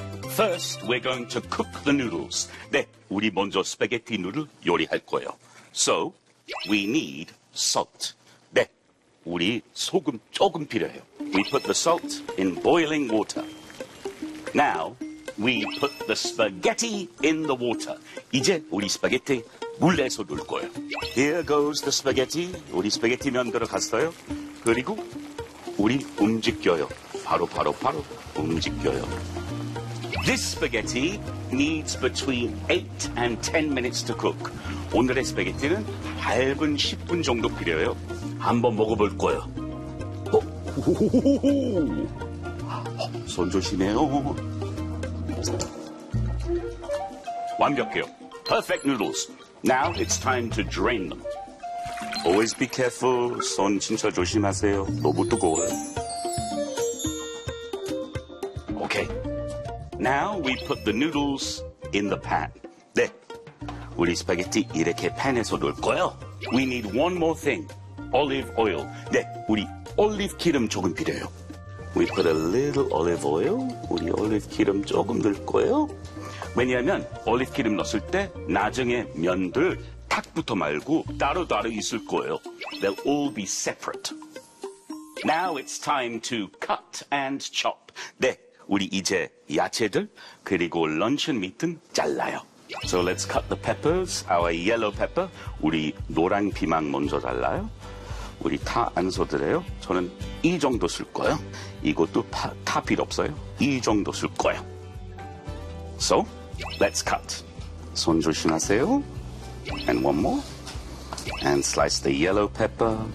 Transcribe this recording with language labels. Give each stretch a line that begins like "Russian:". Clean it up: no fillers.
English: First, we're going to cook the noodles.
Korean: 네, 우리 먼저 스파게티 누들 요리할 거예요.
English: So, we need salt.
Korean: 네, 우리 소금 조금 필요해요.
English: We put the salt in boiling water. Now, we put the spaghetti in the water.
Korean: 이제 우리 스파게티 물에서 놓을 거예요.
English: Here goes the spaghetti.
Korean: 우리 스파게티 면들어 갔어요. 그리고 우리 움직여요. 바로 움직여요.
English: This spaghetti needs between 8 and 10 minutes to cook.
Korean: 오늘의 스파게티는 8분 10분 정도 필요해요. 한번 먹어볼 거예요. 손 조심해요. 완벽해요.
English: Perfect noodles. Now it's time to drain them. Always be careful.
Korean: 손 진짜 조심하세요. 너무 뜨거워요.
English: Okay. Now we put the noodles in the pan.
Korean: 네. 우리 스파게티 이렇게 팬에서 놓을 거예요.
English: We need one more thing. Olive oil. 네.
Korean: 우리 올리브 기름 조금 필요해요.
English: We put a little olive oil.
Korean: 우리 올리브 기름 조금 넣을 거예요. 왜냐하면 올리브 기름 넣었을 때 나중에 면들 탁부터 말고 따로 있을 거예요.
English: They'll all be separate. Now it's time to cut and chop.
Korean: 네, 우리 이제 야채들 그리고 luncheon meat은 잘라요.
English: So let's cut the peppers, our yellow pepper.
Korean: 우리 노란 피망 먼저 잘라요. 우리 다 안 써드려요. 저는 이 정도 쓸 거예요. 이것도 다 필요 없어요. 이 정도 쓸 거예요.
English: So, let's cut.
Korean: 손 조심하세요.
English: And one more. And slice the yellow pepper.